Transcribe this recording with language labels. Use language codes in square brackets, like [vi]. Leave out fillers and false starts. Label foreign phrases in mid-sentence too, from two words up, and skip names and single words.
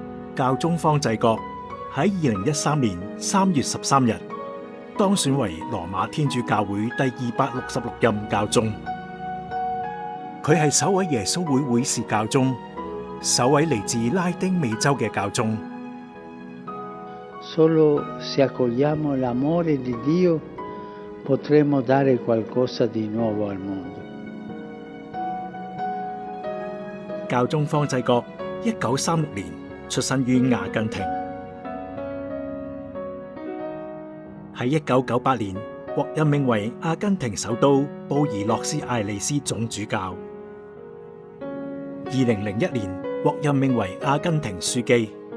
[yue] 教宗方濟各喺2013年3月13日當選為羅馬天主教會第266任教宗。佢係首位耶穌會會士教宗，首位嚟自拉丁美洲嘅教宗。 [it] Solo se accogliamo l'amore di Dio, potremo dare qualcosa di nuovo al mondo. [yue] 教宗方濟各1936年出生於阿根廷，喺1998年獲任命為阿根廷首都布宜諾斯艾利斯總主教，2001年獲任命為阿根廷樞機。